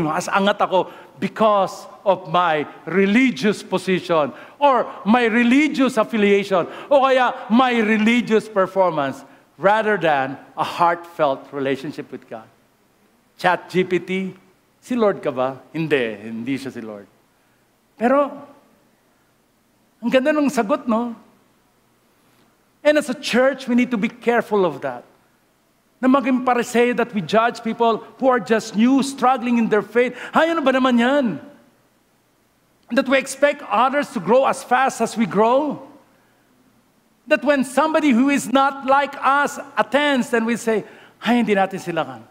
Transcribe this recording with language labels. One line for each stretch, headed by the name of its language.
Filipino: Mas angat ako
English: because of my religious position or my religious affiliation
Filipino: o kaya
English: my religious performance rather than a heartfelt relationship with God.
Filipino: ChatGPT, si Lord ka ba? Hindi siya si Lord. Pero, ang ganda ng sagot, no?
English: And as a church, we need to be careful of that.
Filipino: Na maging Pariseo
English: that we judge people who are just new, struggling in their faith.
Filipino: Ay, ano ba naman yan?
English: That we expect others to grow as fast as we grow. That when somebody who is not like us attends, then we say,
Filipino: ay, hindi natin sila kan.